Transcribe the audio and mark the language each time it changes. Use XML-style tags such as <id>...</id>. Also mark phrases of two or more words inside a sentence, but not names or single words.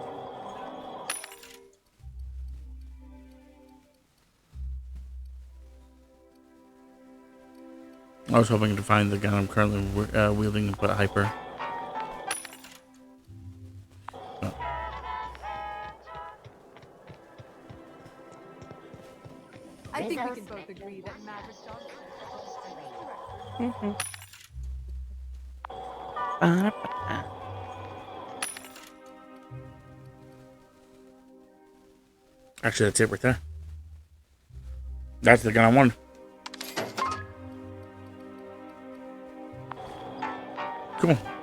<en>I was hoping to find the gun I'm currently wielding and put hyper. Oh. I think we can both agree that Maverick Johnson. Ba-da-ba-da. Actually, that's it right there. That's the gun I wanted. Cool.</en>